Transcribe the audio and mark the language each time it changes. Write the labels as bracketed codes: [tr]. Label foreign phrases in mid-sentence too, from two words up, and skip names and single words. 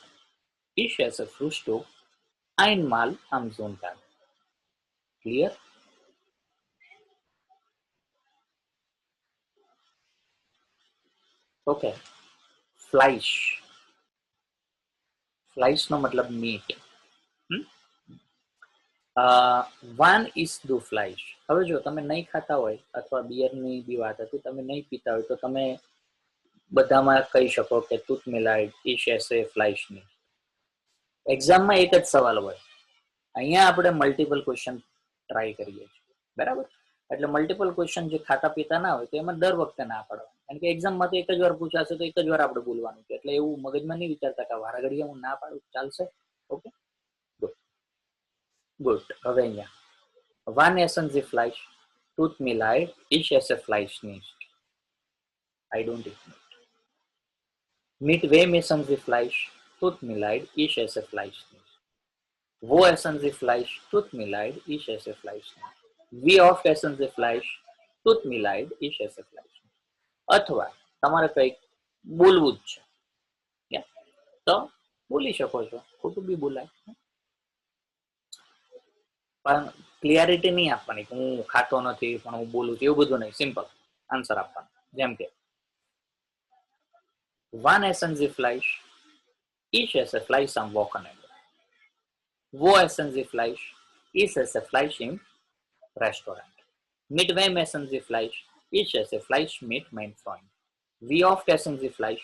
[de] Ich esse Frühstück einmal am Sonntag. [en] Clear? Okay. [gu] Fleisch. Fleisch નો મતલબ મીટ. [de] Wann isst du Fleisch? [gu] હવે જો તમે નહીં ખાતા હોય અથવા બિયરની બી વાત હતી, તમે નહીં પીતા હોય તો તમે બધામાં કહી શકો કે [de] tut mir leid, ich esse Fleisch nicht. [gu] એક્ઝામમાં એક જ સવાલ હોય. અહીંયા આપણે મલ્ટિપલ ક્વેશ્ચન ટ્રાય કરીએ છીએ. બરાબર? એટલે મલ્ટિપલ ક્વેશ્ચન જે ખાતા પીતા ના હોય તો એમાં દર વખતે ના પાડો, કારણ કે એક્ઝામમાં તો એક જ વાર પૂછાશે તો એક જ વાર આપણે બોલવાનું છે, એટલે એવું મગજમાં નહીં વિચારતા કે વારા ઘડીએ હું ના પાડું ચાલશે. ઓકે, ગુડ. હવે અહીંયા [de] wann essen Sie Fleisch? Tut mir leid, ich esse Fleisch nicht. [en] I don't eat meat. [de] Mit wem essen Sie Fleisch? Tut mir leid, ich esse Fleisch nicht. Wo essen Sie Fleisch? Tut mir leid, ich esse Fleisch nicht. Wie oft essen Sie Fleisch? Tut mir leid, ich esse Fleisch nicht. [gu] અથવા તમારે કંઈક બોલવું જ છે તો બોલી શકો છો, ખોટું બી બોલાય, પણ ક્લિયરિટી નહીં આપવાની કે હું ખાતો નથી પણ હું બોલું છું, એવું બધું નહીં. સિમ્પલ આન્સર આપવાનો. જેમ કે [de] wann essen Sie Fleisch? Ich esse Fleisch am Wochenende. Wo essen Sie Fleisch? Ich esse Fleisch im Restaurant. Mit wem essen Sie Fleisch? Ich esse Fleisch mit meinem Freund. Wie oft essen Sie Fleisch?